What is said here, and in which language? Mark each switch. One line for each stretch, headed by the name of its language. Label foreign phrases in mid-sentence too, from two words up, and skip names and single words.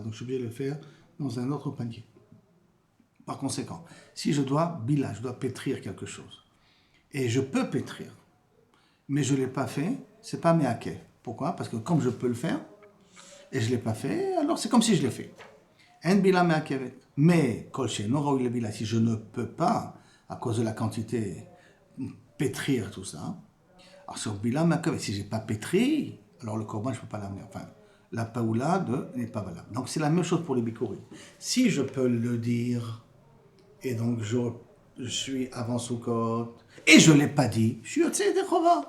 French: Donc, je suis obligé de le faire dans un autre panier. Par conséquent, si je dois pétrir quelque chose, et je peux pétrir, mais je ne l'ai pas fait, c'est pas me'akev. Pourquoi? Parce que comme je peux le faire, et je ne l'ai pas fait, alors c'est comme si je l'ai fait.
Hebrew: אין בילה מעכבת.
French: Mais,
Hebrew: כל שאינו ראוי לבילה,
French: si je ne peux pas, à cause de la quantité, pétrir tout ça, alors sur
Hebrew: בילה מעכבת,
French: si je n'ai pas pétri, alors le korban, je ne peux pas l'amener. Enfin, la paoula n'est pas valable. Donc c'est la même chose pour les bikurim. Si je peux le dire, et donc je suis avant Sukkot, et je ne l'ai pas dit, je suis
Hebrew: יוצא ידי חובה.